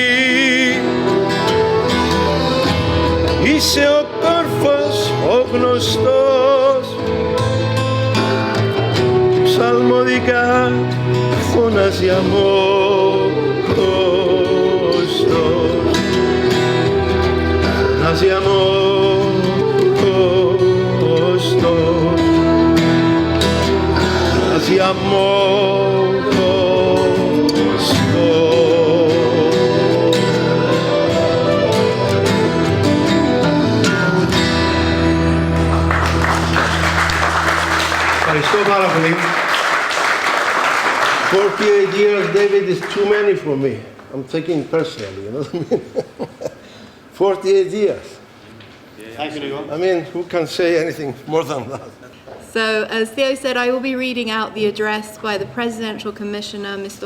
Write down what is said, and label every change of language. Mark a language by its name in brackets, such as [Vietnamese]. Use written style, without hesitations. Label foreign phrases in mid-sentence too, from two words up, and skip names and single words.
[Greek] είσαι ο κόρφος ο γνωστός, ψαλμωδικά φωνάζει αμόχωστος, φωνάζει αμόχωστος, φωνάζει αμόχωστος. Ευχαριστώ πάρα πολύ. [English] 48 years, David, is too many for me. I'm taking personally, you know what I mean? 48 years. Thank you, Nico. I mean, who can say anything more than that? So, as Theo said, I will be reading out the address by the Presidential Commissioner, Mr.